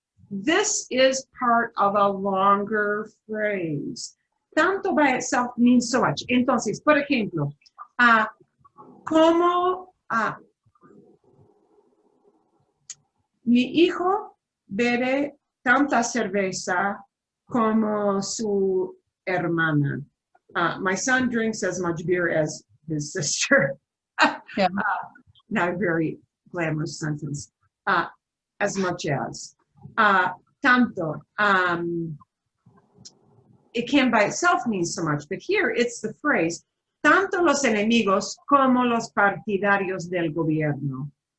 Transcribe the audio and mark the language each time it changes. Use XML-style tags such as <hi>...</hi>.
<en>This is part of a longer phrase. Tanto by itself means so much.</en> <es>Entonces, por ejemplo, como Mi hijo bebe tanta cerveza como su hermana.</es> <en>My son drinks as much beer as his sister. Yeah. Not a very glamorous sentence. As much as. Tanto. It can by itself mean so much, but here it's the phrase,</en> <es>tanto los enemigos como los partidarios del gobierno.</es>